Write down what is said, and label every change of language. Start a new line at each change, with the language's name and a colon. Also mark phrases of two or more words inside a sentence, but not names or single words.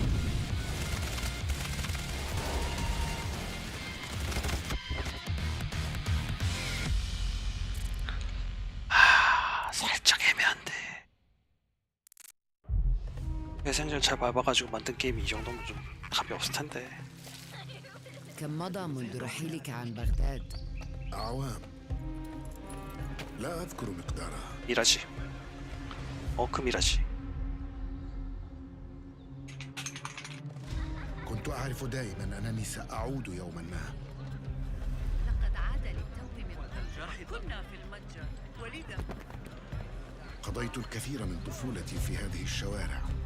Korean: 살짝 애매한데. 메신저를 잘 밟아가지고 만든 게임이 이 정도면 좀 답이 없을 텐데.
Arabic: كم مضى منذ رحيلك عن بغداد؟ أعوام لا أذكر مقدارها.
Korean: 미라지. 그 미라지.
Arabic: كنت أعرف دائما أنني سأعود يوما ما. لقد عاد للتو من المتجر. كنا في المتجر ولذا قضيت الكثير من طفولتي في هذه الشوارع.